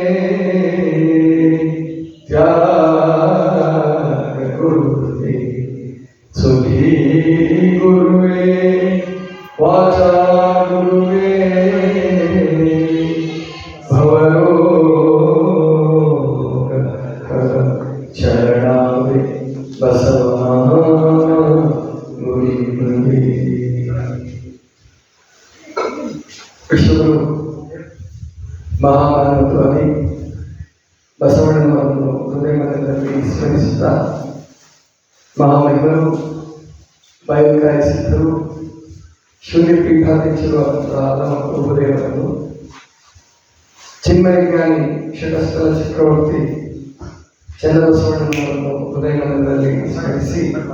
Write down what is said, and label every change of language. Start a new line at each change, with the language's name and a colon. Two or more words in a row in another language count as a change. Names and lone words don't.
Kannada: ತ್ಯಾಗ ಗುರುವೇ ಸುಧೀ ಗುರುವೇ ವಾಚಾ ಗುರುವೇ ಭವರೋಗ ಶರಣಾವೇ ಬಸವಾ ಗುರುವೇ ವಿಶ್ವಗುರು ಮಹಾಮಾನವತ್ವವಾಗಿ ಬಸವಣ್ಣನವರನ್ನು ಹೃದಯ ಮನದಲ್ಲಿ ಸ್ಮರಿಸುತ್ತಾ ಮಹಾಮಹಿಮರು ಬಾಯುಕಾಯಿ ಸಿದ್ಧರು ಶೂನ್ಯ ಪೀಠಾಧ್ಯಕ್ಷರು ಆದಂತಹ ನಮ್ಮ ಪ್ರಭುದೇವರನ್ನು ಚಿನ್ಮಯ ಜ್ಞಾನಿ ಷಟಸ್ಥಲ ಚಕ್ರವರ್ತಿ ಚನ್ನಬಸವಣ್ಣನವರನ್ನು ಹೃದಯ ಮನದಲ್ಲಿ ಸ್ಮರಿಸಿ